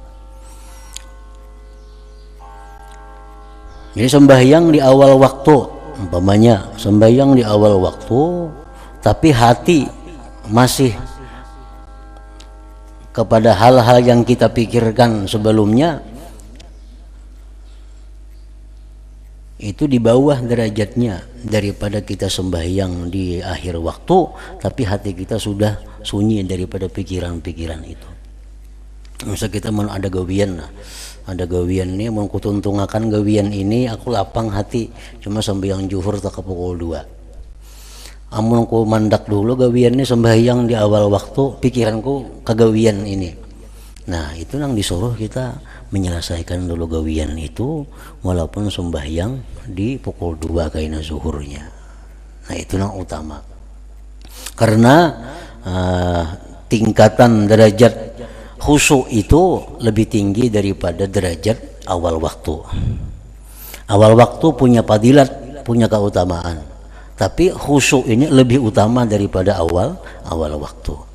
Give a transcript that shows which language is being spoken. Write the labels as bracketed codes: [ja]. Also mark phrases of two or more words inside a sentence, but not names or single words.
[id] Jadi sembahyang di awal waktu, umpamanya sembahyang di awal waktu, tapi hati masih kepada hal-hal yang kita pikirkan sebelumnya, itu di bawah derajatnya daripada kita sembahyang di akhir waktu, tapi hati kita sudah sunyi daripada pikiran-pikiran itu. [bjn] Misal kita mau ada gawian nih, mau kutuntungakan gawian ini, aku lapang hati cuma sembahyang zuhur tak ke pukul 2. Amun ku mandak dulu gawian ini sembahyang di awal waktu, pikiranku ke gawian ini. [id] Nah, itu yang disuruh kita menyelesaikan dulu gawian itu walaupun sembahyang di pukul 2 kaina zuhurnya. Nah, itu yang utama. Karena tingkatan derajat khusyuk itu lebih tinggi daripada derajat awal waktu. Awal waktu punya fadilat, punya keutamaan, tapi khusyuk ini lebih utama daripada awal waktu.